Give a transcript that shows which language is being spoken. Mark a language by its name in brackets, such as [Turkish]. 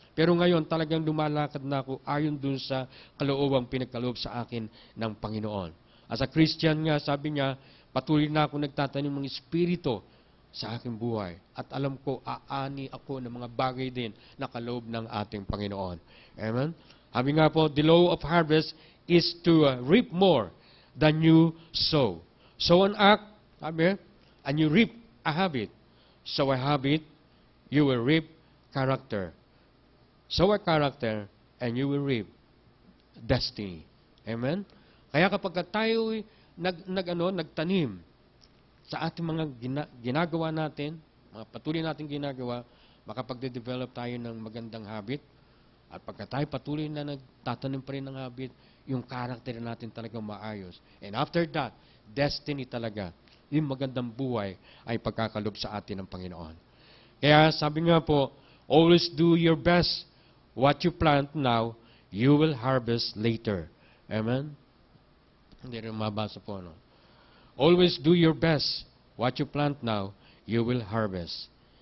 [Filipino] Pero ngayon, talagang lumalakad na ako ayon dun sa kaloobang pinagkaloob sa akin ng Panginoon. [English] As a Christian [Filipino] nga, sabi niya, patuloy na ako nagtatanim ng Espiritu sa aking buhay. At alam ko, aani ako ng mga bagay din na kaloob ng ating Panginoon. Amen? Sabi nga po, [English] the law of harvest is to reap more than you sow. Sow an act, [Filipino] sabi, [English] and you reap a habit. Sow a habit, you will reap character. Sow a character, and you will reap destiny. Amen? [Filipino] Kaya kapag tayo nagtanim sa ating mga ginagawa natin, mga patuloy natin ginagawa, makapagde-develop tayo ng magandang habit. At pagka tayo patuloy na nagtatanim pa rin ng habit, yung character natin talagang maayos. And after that, destiny talaga, yung magandang buhay ay pagkakalob sa atin ng Panginoon. Kaya sabi nga po, [English] always do your best. What you plant now, you will harvest later. Amen? [Filipino] Hindi rin mabasa po, no? [English] Always do your best. What you plant now, you will harvest.